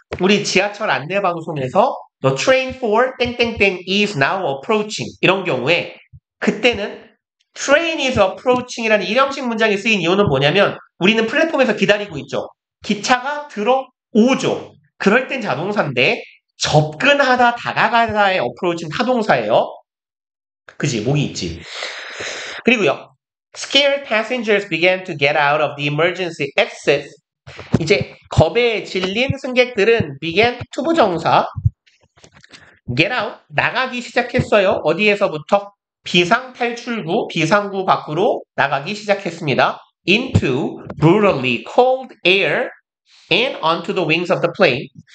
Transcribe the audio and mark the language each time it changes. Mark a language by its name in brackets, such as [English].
[Korean] 우리 지하철 안내 방송에서 [English] The train for 땡땡땡 is now approaching [Korean] 이런 경우에 그때는 [English] train is approaching [Korean] 이라는 일형식 문장이 쓰인 이유는 뭐냐면 우리는 플랫폼에서 기다리고 있죠. 기차가 들어오죠. 그럴 땐 자동사인데 접근하다 다가가다의 approach는 타동사예요. 그지? 목이 있지. 그리고요. [English] Scared passengers began to get out of the emergency exit. [Korean] 이제 겁에 질린 승객들은 began 투부정사 get out 나가기 시작했어요. 어디에서부터? 비상탈출구, 비상구 밖으로 나가기 시작했습니다. [English] Into brutally cold air and onto the wings of the plane.